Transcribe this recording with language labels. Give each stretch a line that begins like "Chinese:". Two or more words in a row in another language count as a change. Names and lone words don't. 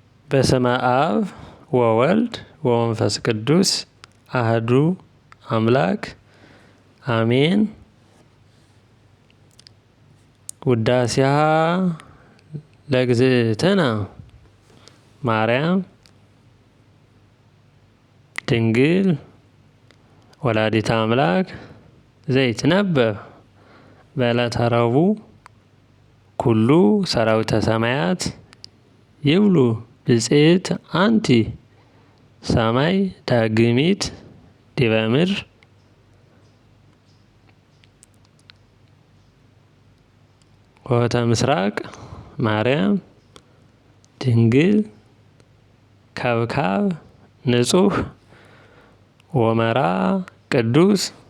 Geez: በስመ አብ ወወልድ ወመንፈስ ቅዱስ አህዱ አምላክ አሜን። ውዳሴሃ ለእግዝእትነ ማርያም ድንግል ወላዲተ አምላክ ዘይትነበብ በዕለተ ረቡዕ ኩሉ ሰራዊተ ሰማያት ይብሉ ብፅዕት አንቲ ሰማይ ዳግሚት ዲበ ምድር። ኆኅተ ምስራቅ ማርያም ድንግል ከብካብ ንጹሕ ወመራ ቅዱስ